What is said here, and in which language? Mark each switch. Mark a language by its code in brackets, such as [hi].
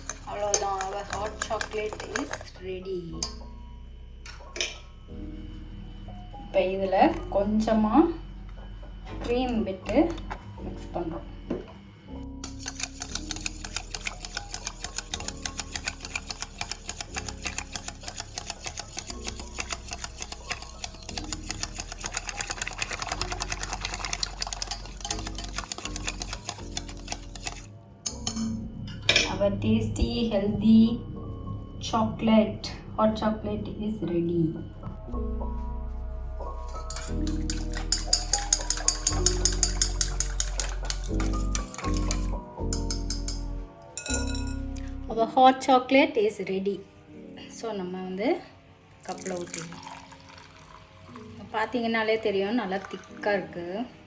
[ta] அவ்வளோதான், [en] our hot chocolate is ready. [ta] இப்போ இதில் கொஞ்சமாக க்ரீம் விட்டு மிக்ஸ் பண்ணுறோம். [en] Our tasty, healthy chocolate, hot chocolate is ready. Our hot chocolate is ready. [ta] So நம்ம வந்து கப்பில் ஊற்றிடலாம். பார்த்தீங்கன்னாலே தெரியும், நல்லா திக்காக இருக்குது.